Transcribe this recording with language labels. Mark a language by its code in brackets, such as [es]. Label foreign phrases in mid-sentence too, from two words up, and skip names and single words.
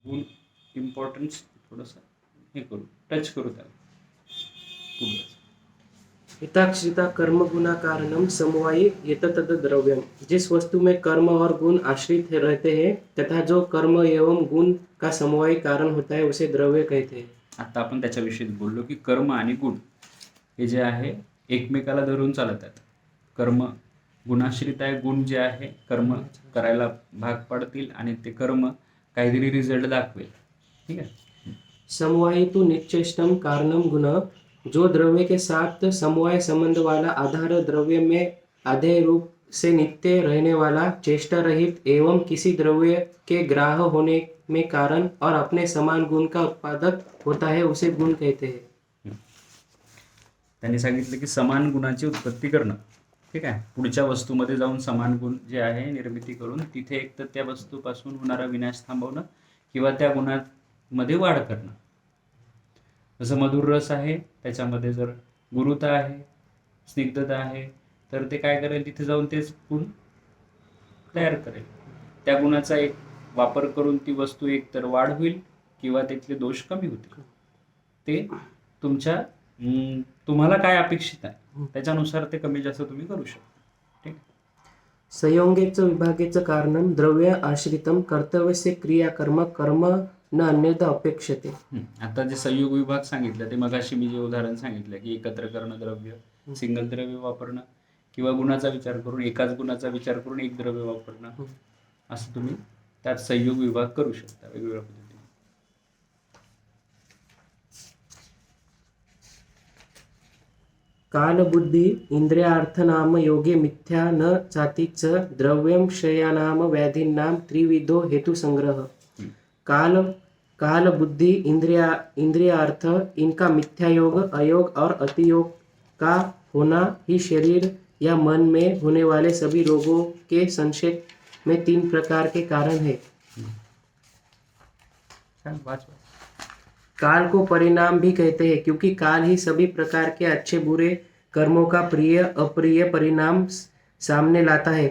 [mr] गुण इम्पॉर्टन्स थोडंसं हे करू, टच करू त्याला पुढे. [sa] हिताक्षिता कर्म गुना कारणम समवायी एततद द्रव्यम। [hi] जिस वस्तु में कर्म और गुण आश्रित रहते हैं तथा जो कर्म एवं गुण का समवायी कारण होता है उसे द्रव्य कहते हैं। [mr] आता आपण त्याच्याविषयी बोललो की कर्म आणि गुण हे जे आहे एकमेकाला धरून चालत आहेत. कर्म गुणाश्रित आहे, गुण जे आहे कर्म करायला भाग पाडतील आणि ते कर्म काहीतरी रिझल्ट दाखवेल. ठीक आहे. [sa] समवायी तो निश्चेष्टम कारणम गुण, [hi] जो द्रव्य के साथ समवाय संबंध वाला आधार द्रव्य में आधेय रूप से नित्य रहने वाला, चेष्टा रहित एवं किसी द्रव्य के ग्राह्य होने में कारण और अपने समान गुण का उत्पादक होता है उसे गुण कहते हैं. [mr] त्यांनी सांगितलं की समान गुणाची उत्पत्ती करणं. ठीक आहे. पुढच्या वस्तूमध्ये जाऊन समान गुण जे आहे निर्मिती करून तिथे एक तर त्या वस्तूपासून होणारा विनाश थांबवणं किंवा त्या गुणांमध्ये वाढ करणं. जसं मधुर रस आहे, त्याच्यामध्ये जर गुरुता आहे, स्निग्धता आहे, तर ते काय करेल, तिथे जाऊन तेच गुण तयार करेल. त्या गुणाचा एक वापर करून ती वस्तू एक तर वाढ होईल किंवा त्यातले दोष कमी होतील. ते तुमच्या तुम्हाला काय अपेक्षित आहे त्याच्यानुसार ते कमी जास्त तुम्ही करू शकता. ठीक. [sa] संयोगेच विभागेच कारणम द्रव्य आश्रितम कर्तव्य क्रियाकर्म कर्म न अन्यथा अपेक्षते. [mr] आता जे संयोग विभाग सांगितलं ते मगाशी मी जे उदाहरण सांगितलं की एकत्र करणं द्रव्य, सिंगल द्रव्य वापरणं किंवा गुणाचा विचार करून एकाच गुणाचा विचार करून एक द्रव्य वापरणं, असं तुम्ही त्यात संयोग विभाग करू शकता वेगवेगळ्या पद्धतीने. [sa] काल बुद्धि इंद्रियार्थ नाम योगे मिथ्या न चातीच द्रव्यम क्षयानाम व्याधीनाम त्रिविधो हेतु संग्रह. [hi] काल काल बुद्धि इंद्रियार्थ इनका मिथ्या योग, अयोग और अतियोग का होना ही शरीर या मन में होने वाले सभी रोगों के संक्षेप में 3 प्रकार के कारण है. काल को परिणाम भी कहते हैं क्योंकि काल ही सभी प्रकार के अच्छे बुरे कर्मों का प्रिय अप्रिय परिणाम सामने लाता है.